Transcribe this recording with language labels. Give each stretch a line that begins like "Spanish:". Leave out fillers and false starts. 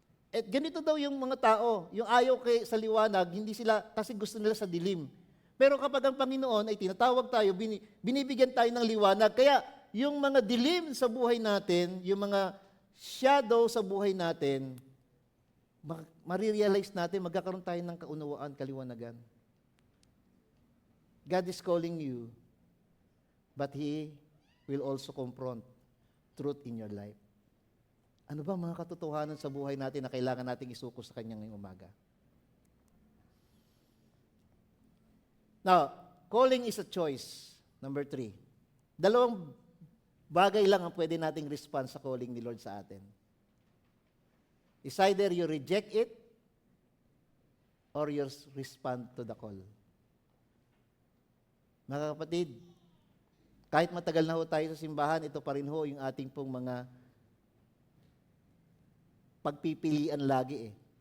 Filipino: At ganito daw yung mga tao, yung ayaw sa liwanag, hindi sila, kasi gusto nila sa dilim. Pero kapag ang Panginoon ay tinatawag tayo, binibigyan tayo ng liwanag. Kaya yung mga dilim sa buhay natin, yung mga shadow sa buhay natin, marirealize natin, magkakaroon tayo ng kaunawaan, kaliwanagan.
English: God is calling you, but He will also confront truth in your life.
Filipino: Ano ba mga katotohanan sa buhay natin na kailangan nating isuko sa Kanya ngayong umaga?
English: Now, calling is a choice.
Filipino: Number 3. Dalawang bagay lang ang pwede nating response sa calling ni Lord sa atin.
English: It's either you reject it or you respond to the call.
Filipino: Mga kapatid, kahit matagal na ho tayo sa simbahan, ito pa rin ho yung ating pong mga pagpipilian lagi eh.